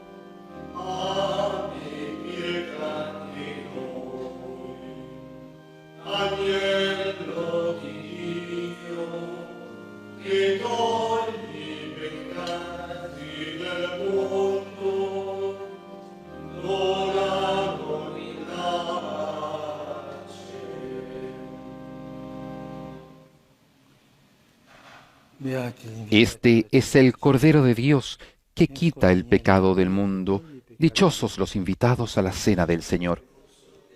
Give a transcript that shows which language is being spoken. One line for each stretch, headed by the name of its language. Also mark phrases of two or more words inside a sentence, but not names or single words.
Italian: abbi pietà di noi. Agnello di Dio, che togli i peccati del mondo, dona in
Spanish: Este es el Cordero de Dios que quita el pecado del mundo. Dichosos los invitados a la cena del Señor.